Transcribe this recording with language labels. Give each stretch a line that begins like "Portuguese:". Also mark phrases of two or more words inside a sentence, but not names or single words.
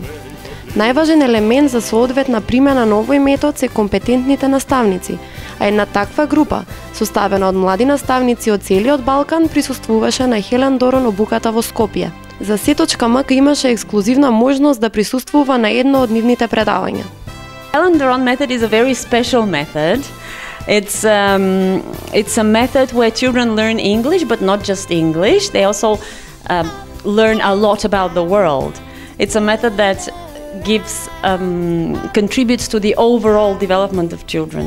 Macedonian: Најважен елемент за соодветна примена на овој метод се компетентните наставници, а една таква група, составена од млади наставници од целиот Балкан, присуствуваше на Хелен Дорон обуката во Скопје. За Сеточка.мк имаше ексклузивна можност да присуствува на едно од нивните предавања.
English: Helen Doron method is a very special method. It's a method where children learn English, but not just English. They also learn a lot about the world. It's a method that contributes to the overall development of children.